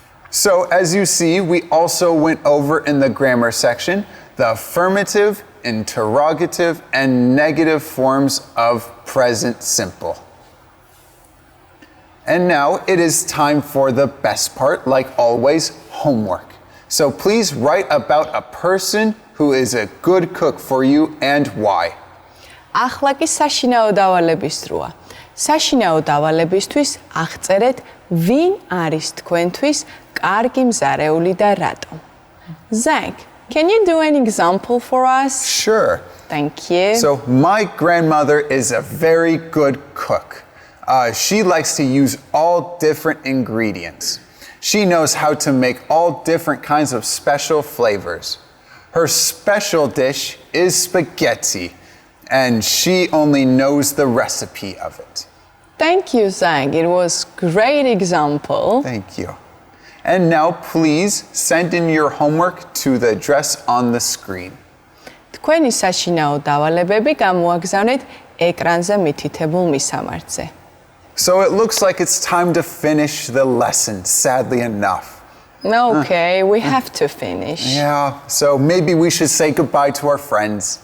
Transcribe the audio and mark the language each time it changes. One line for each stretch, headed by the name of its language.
English: So as you see, we also went over in the grammar section the affirmative, interrogative, and negative forms of present simple. And now it is time for the best part, like always, homework. So please write about a person who is a good cook for you and why.
Georgian: ახლა კი საშინაო დავალების დროა. საშინაო დავალებისთვის აღწერეთ ვინ არის თქვენთვის კარგი მზარეული და რატომ.
English: Zach, can you do an example for us? Sure. Thank you. So my grandmother is a very good cook. She likes to use all different ingredients. She knows how to make all different kinds of special flavors. Her special dish is spaghetti, and she only knows the recipe of it. Thank you, Zach. It was a great example. Thank you. And now please send in your homework to the address on the screen.
Georgian: თქვენი საშინაო დავალებები გამოაგზავნეთ ეკრანზე მითითებულ მისამართზე.
English: So it looks like it's time to finish the lesson, sadly enough. Okay, we have to finish. Yeah, so maybe we should say goodbye to our friends.